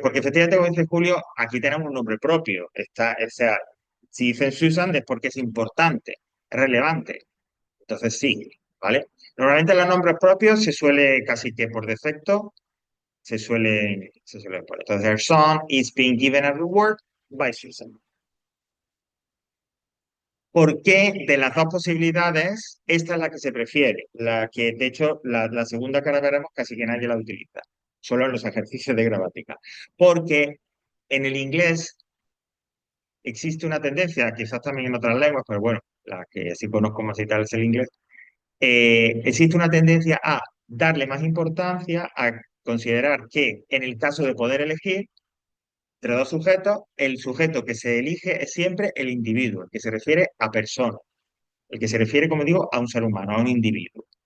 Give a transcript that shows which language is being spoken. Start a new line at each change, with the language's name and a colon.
Spanish: Porque efectivamente, como dice Julio, aquí tenemos un nombre propio. O sea, si dicen Susan es porque es importante, es relevante. Entonces sí, ¿vale? Normalmente los nombres propios se suele, casi que por defecto, se suelen poner. Entonces,
English: her son is being given a reward by Susan.
Spanish: ¿Por qué de las dos posibilidades, esta es la que se prefiere? La que, de hecho, la segunda que ahora veremos casi que nadie la utiliza, solo en los ejercicios de gramática. Porque en el inglés existe una tendencia, quizás también en otras lenguas, pero bueno, la que sí conozco más y tal es el inglés, existe una tendencia a darle más importancia, a considerar que en el caso de poder elegir entre dos sujetos, el sujeto que se elige es siempre el individuo, el que se refiere a persona, el que se refiere, como digo, a un ser humano, a un individuo.